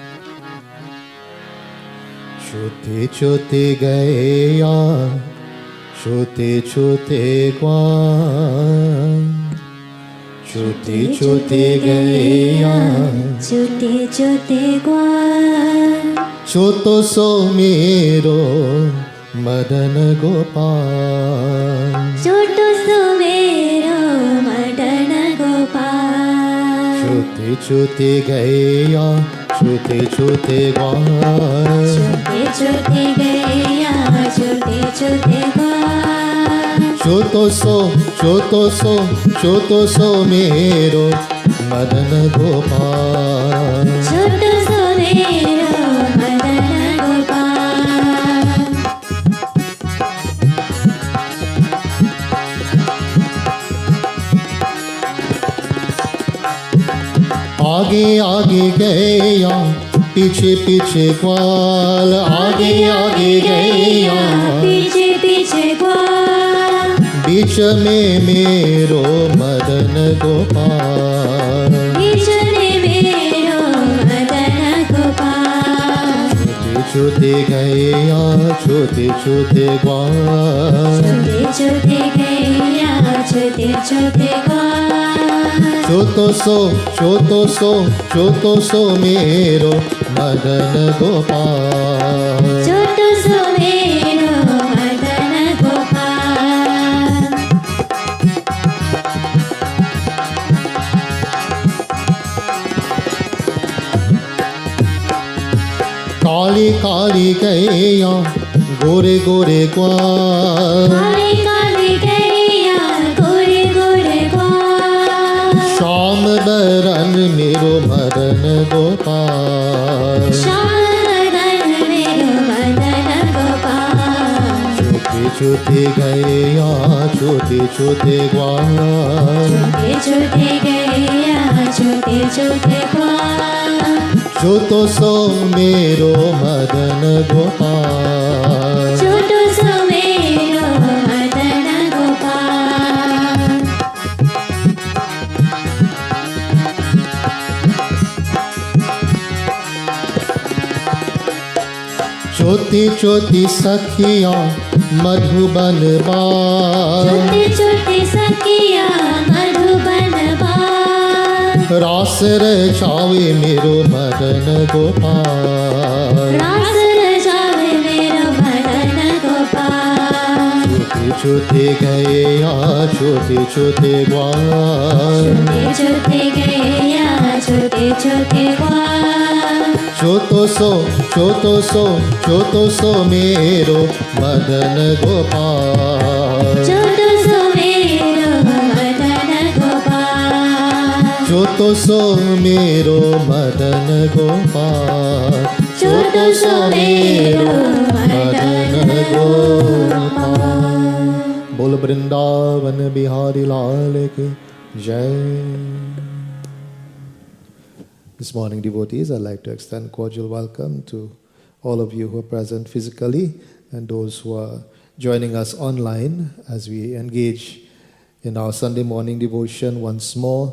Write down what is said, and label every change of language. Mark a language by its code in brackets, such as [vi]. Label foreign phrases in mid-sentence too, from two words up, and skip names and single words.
[bra] छोटे छोटे गए यार छोटे छोटे ग्वाल छोटे छोटे गैया छोटे छोटे ग्वाल छोटो सो मेरो मदन गोपाल छोटो सो मेरो मदन गोपाल छोटे छोटे गैया छोटे छोटे ग्वाल छोटे छोटे गैया छोटे छोटे ग्वाल छोटो सो मेरो मदन गोपाल छोटो सो मेरो मदन गोपाल आगे आगे गैया पीछे पीछे ग्वाल आगे आगे गैया पीछे पीछे ग्वाल बीच में मेरो मदन गोपाल बीच में मेरो मदन गोपाल छोटे गैया छोटे छोटे ग्वाल छोटे छोटे गैया छोटे छोटे ग्वाल छोटो सो मेरो मदन गोपाल छोटो सो मेरो मदन गोपाल काली काली गैया गोरे गोरे ग्वाल काले काले गैया गोरे गोरे ग्वाल श्याम बरन मेरो मदन गोपाल श्याम बदन मेरो मदन गोपाल छोटे छोटे गैया छोटे छोटे ग्वाल छोटे छोटे गैया छोटे छोटे ग्वाल छोटो सो मेरो मदन गोपाल छोटो सो मेरो मदन गोपाल छोटी छोटी सखिया मधुबन बाल छोटे छोटे सखिया मधुबन बाल रास रचावे मेरो मदन गोपाल रास रचावे मेरो मदन गोपाल छोटे छोटे गैया छोटे छोटे ग्वाल छोटे छोटे गैया छोटे छोटे ग्वाल छोटो सो मेरो मदन गोपाल छोटो सो मेरो मदन गोपाल छोटो सो मेरो मदन गोपाल छोटो सो मेरो मदन गोपाल [hi] बोल वृंदावन बिहारी लाल की जय. [en] This morning, devotees, I'd like to extend cordial welcome to all of you who are present physically and those who are joining us online as we engage in our Sunday morning devotion once more.